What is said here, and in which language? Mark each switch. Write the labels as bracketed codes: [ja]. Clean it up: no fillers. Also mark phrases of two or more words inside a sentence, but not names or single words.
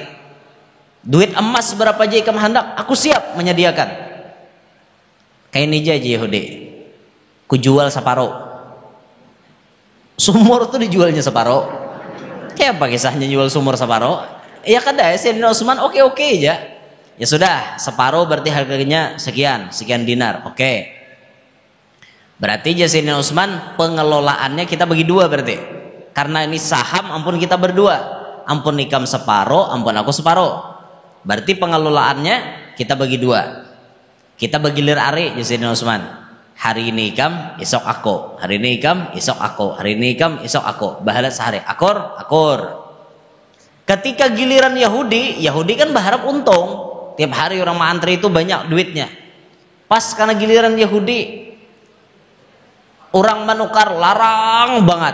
[bjn] Duit emas berapa aja ikam hendak, aku siap menyediakan. Kayak ini aja Yahudi. Ku jual separuh. Sumur tuh dijualnya separuh. Kayak apa kisahnya jual sumur separuh? Ya kada ya Sayyidina Utsman oke aja. Ya sudah, separuh berarti harganya sekian dinar. Oke. Berarti Sayyidina Utsman pengelolaannya kita bagi dua berarti. Karena ini saham ampun kita berdua. Ampun ikam separuh, ampun aku separuh. Berarti pengelolaannya kita bagi dua. Kita bagi lir ari Sayyidina Utsman. Hari ini ikam, esok aku. Hari ini ikam, esok aku. Hari ini ikam, esok aku. Bahala sehari. Akur. Ketika giliran Yahudi kan berharap untung. Tiap hari orang mantri itu banyak duitnya. Pas karena giliran Yahudi, orang menukar larang banget.